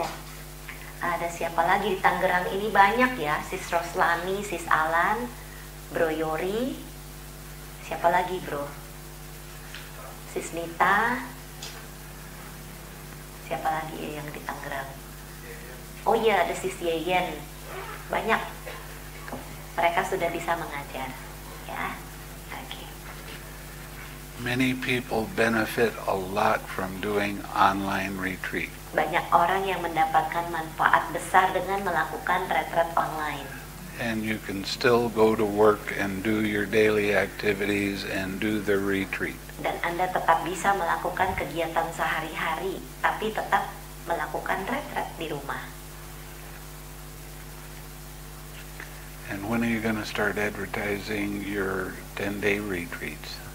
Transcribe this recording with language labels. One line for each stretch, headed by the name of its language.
Indonesian: Oh, ada siapa lagi di Tangerang ini? Banyak ya, Sis Roslani, Sis Alan, Bro Yori. Siapa lagi bro? Sis Nita. Siapa lagi yang di Tangerang? Oh iya, ada Sis Yeyen. Banyak. Mereka sudah bisa mengajar. Ya. Oke.
English: Many people benefit a lot from doing online retreat.
Indonesian: Banyak orang yang mendapatkan manfaat besar dengan melakukan retret online.
English: And you can still go to work and do your daily activities and do the retreat.
Indonesian: Dan Anda tetap bisa melakukan kegiatan sehari-hari, tapi tetap melakukan retret di rumah.
English: And when are you going to start advertising your 10-day retreats?